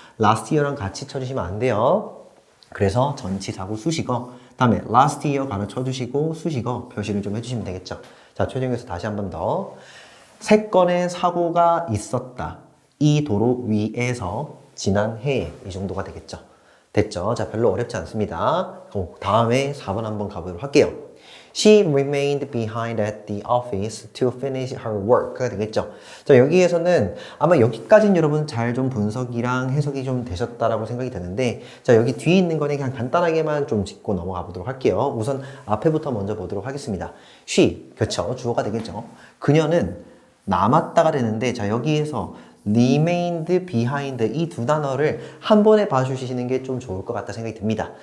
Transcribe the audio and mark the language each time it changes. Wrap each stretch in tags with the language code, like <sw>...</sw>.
<en>last year</en> <ko>랑 같이 쳐주시면 안 돼요. 그래서 전치사고 수식어 다음에 last year 가로 쳐주시고 수식어 표시를 좀 해주시면 되겠죠. 자, 최종에서 다시 한 번 더. 세 건의 사고가 있었다. 이 도로 위에서 지난 해에 이 정도가 되겠죠. 됐죠? 자, 별로 어렵지 않습니다. 다음에 4번 한번 가보도록 할게요.</ko> <en>She remained behind at the office to finish her work가</en> <ko>되겠죠. 자, 여기에서는 아마 여기까지는 여러분 잘 좀 분석이랑 해석이 좀 되셨다라고 생각이 드는데 자, 여기 뒤에 있는 거는 그냥 간단하게만 좀 짚고 넘어가 보도록 할게요. 우선 앞에부터 먼저 보도록 하겠습니다. She, 그렇죠. 주어가 되겠죠. 그녀는 남았다가 되는데 자, 여기에서</ko> <en>remained behind</en> <ko>이 두 단어를 한 번에 봐주시는 게 좀 좋을 것 같다 생각이 듭니다.</ko>